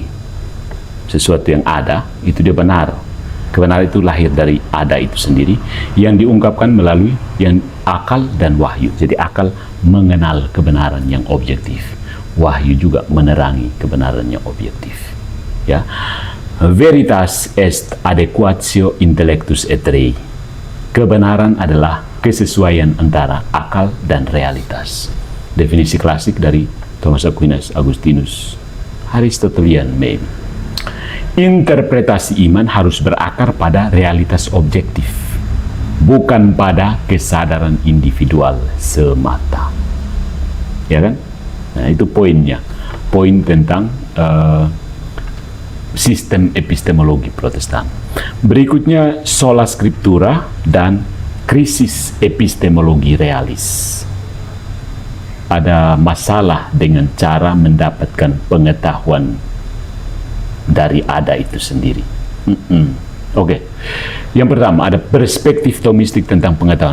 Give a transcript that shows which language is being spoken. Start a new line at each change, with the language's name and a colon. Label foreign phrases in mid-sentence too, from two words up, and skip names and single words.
Indonesian: Sesuatu yang ada, itu dia benar. Kebenaran itu lahir dari ada itu sendiri yang diungkapkan melalui yang akal dan wahyu. Jadi akal mengenal kebenaran yang objektif, wahyu juga menerangi kebenaran yang objektif. Ya,
Latin: veritas est adequatio intellectus et rei.
Indonesian: Kebenaran adalah kesesuaian antara akal dan realitas. Definisi klasik dari Thomas Aquinas, Augustinus, Aristotelian maybe. Interpretasi iman harus berakar pada realitas objektif, bukan pada kesadaran individual semata. Ya kan? Nah, itu poinnya. Poin tentang sistem epistemologi Protestan. Berikutnya
Latin: sola scriptura
Indonesian: dan krisis epistemologi realis. Ada masalah dengan cara mendapatkan pengetahuan dari ada itu sendiri. Oke. Yang pertama, ada perspektif Thomistik tentang pengetahuan.